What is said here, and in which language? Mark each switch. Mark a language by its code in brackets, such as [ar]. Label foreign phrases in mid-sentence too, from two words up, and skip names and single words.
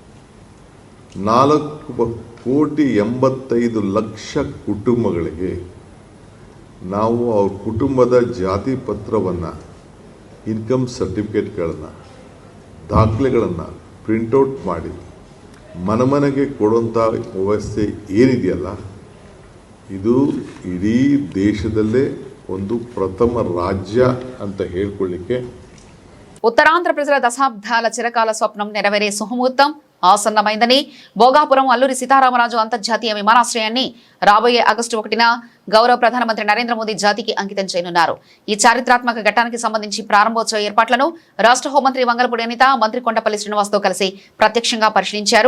[kn] 4,85,00,000 ಕುಟುಂಬಗಳಿಗೆ ನಾವು ಅವ್ರ ಕುಟುಂಬದ ಜಾತಿ ಪತ್ರವನ್ನು, ಇನ್ಕಮ್ ಸರ್ಟಿಫಿಕೇಟ್ಗಳನ್ನು, ದಾಖಲೆಗಳನ್ನು ಪ್ರಿಂಟೌಟ್ ಮಾಡಿ ಮನೆಗೆ ಕೊಡುವಂಥ ವ್ಯವಸ್ಥೆ ಏನಿದೆಯಲ್ಲ, ಇದು ಇಡೀ ದೇಶದಲ್ಲೇ ಒಂದು ಪ್ರಥಮ ರಾಜ್ಯ ಅಂತ ಹೇಳ್ಕೊಳ್ಳಿಕ್ಕೆ. [te] ఉత్తరాంధ్ర ప్రజల దశాబ్దాల చిరకాల స్వప్నం నెరవేరే సుముహూర్తం ఆసన్నమైందని భోగాపురం అల్లూరి సీతారామరాజు అంతర్జాతీయ విమానాశ్రయాన్ని రాబోయే ఆగస్టు 1న గౌరవ ప్రధానమంత్రి నరేంద్ర మోదీ జాతికి అంకితం చేయనున్నారు. ఈ చారిత్రాత్మక ఘట్టానికి సంబంధించి ప్రారంభోత్సవ ఏర్పాట్లను రాష్ట్ర హోంమంత్రి వంగలపూడి అనిత మంత్రి కొండపల్లి శ్రీనివాస్తో కలిసి ప్రత్యక్షంగా పరిశీలించారు.